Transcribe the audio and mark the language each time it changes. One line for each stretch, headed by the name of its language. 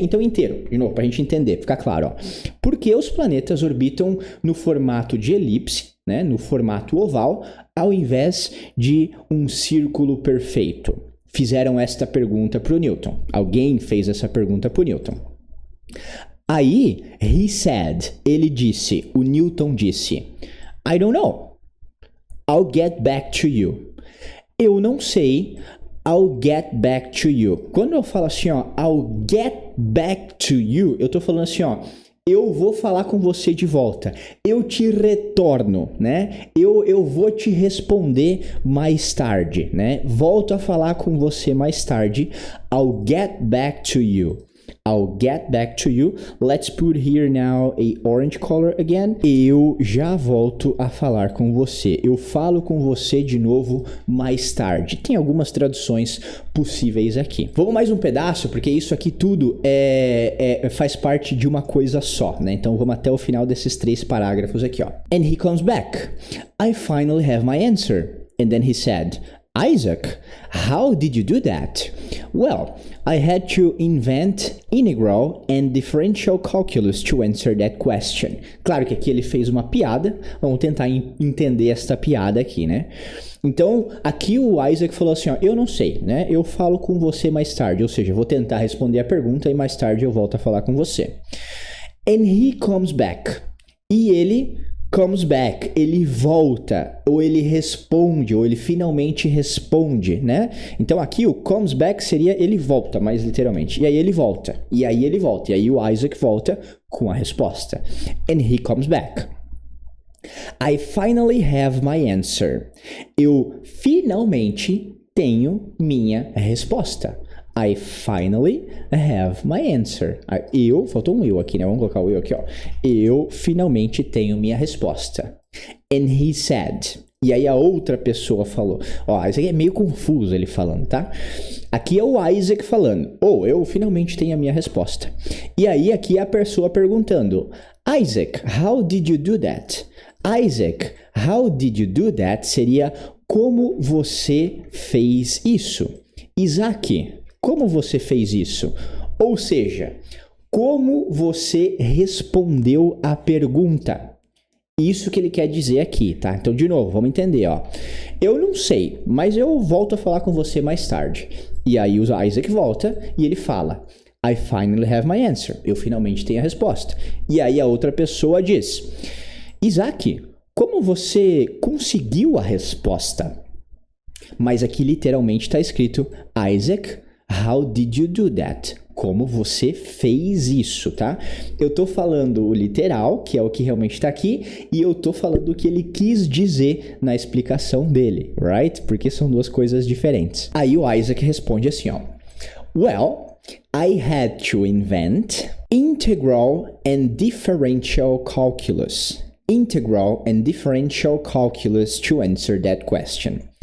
Portuguese: Então inteiro, de novo, para a gente entender, ficar claro, ó. Porque os planetas orbitam no formato de elipse, né? No formato oval, ao invés de um círculo perfeito. Fizeram esta pergunta para o Newton. Alguém fez essa pergunta para o Newton.
English: Aí, he said,
Portuguese: ele disse, o Newton disse,
English: I don't know, I'll get back to you.
Portuguese: Eu não sei,
English: I'll get back to you.
Portuguese: Quando eu falo assim, ó,
English: I'll get back to you,
Portuguese: eu tô falando assim, ó, eu vou falar com você de volta, eu te retorno, né? Eu vou te responder mais tarde, né? Volto a falar com você mais tarde,
English: I'll get back to you. I'll get back to you. Let's put here now a orange color again.
Portuguese: Eu já volto a falar com você. Eu falo com você de novo mais tarde. Tem algumas traduções possíveis aqui. Vamos mais um pedaço, porque isso aqui tudo faz parte de uma coisa só, né? Então vamos até o final desses 3 parágrafos aqui, ó.
English: And he comes back. I finally have my answer. And then he said, Isaac, how did you do that? Well, I had to invent integral and differential calculus to answer that question.
Portuguese: Claro que aqui ele fez uma piada, vamos tentar entender esta piada aqui, né? Então, aqui o Isaac falou assim, ó, eu não sei, né? Eu falo com você mais tarde, ou seja, eu vou tentar responder a pergunta e mais tarde eu volto a falar com você.
English: And he comes back.
Portuguese: E ele comes back, ele volta, ou ele responde, ou ele finalmente responde, né? Então aqui o comes back seria ele volta, mais literalmente. E aí ele volta, e aí ele volta, e aí o Isaac volta com a resposta.
English: And he comes back. I finally have my answer.
Portuguese: Eu finalmente tenho minha resposta.
English: I finally have my answer.
Portuguese: Faltou um eu aqui, né? Vamos colocar o eu aqui, ó. Eu finalmente tenho minha resposta.
English: And he said.
Portuguese: E aí a outra pessoa falou. Ó, isso aqui é meio confuso ele falando, tá? Aqui é o Isaac falando. Eu finalmente tenho a minha resposta. E aí aqui é a pessoa perguntando.
English: Isaac, how did you do that? Isaac, how did you do that?
Portuguese: Seria como você fez isso? Isaac, como você fez isso? Ou seja, como você respondeu a pergunta? Isso que ele quer dizer aqui, tá? Então, de novo, vamos entender, ó. Eu não sei, mas eu volto a falar com você mais tarde. E aí o Isaac volta e ele fala,
English: I finally have my answer.
Portuguese: Eu finalmente tenho a resposta. E aí a outra pessoa diz, Isaac, como você conseguiu a resposta? Mas aqui literalmente está escrito,
English: Isaac, how did you do that?
Portuguese: Como você fez isso, tá? Eu tô falando o literal, que é o que realmente está aqui, e eu tô falando o que ele quis dizer na explicação dele, right? Porque são duas coisas diferentes. Aí o Isaac responde assim, ó.
English: Well, I had to invent integral and differential calculus. Integral and differential calculus to answer that question.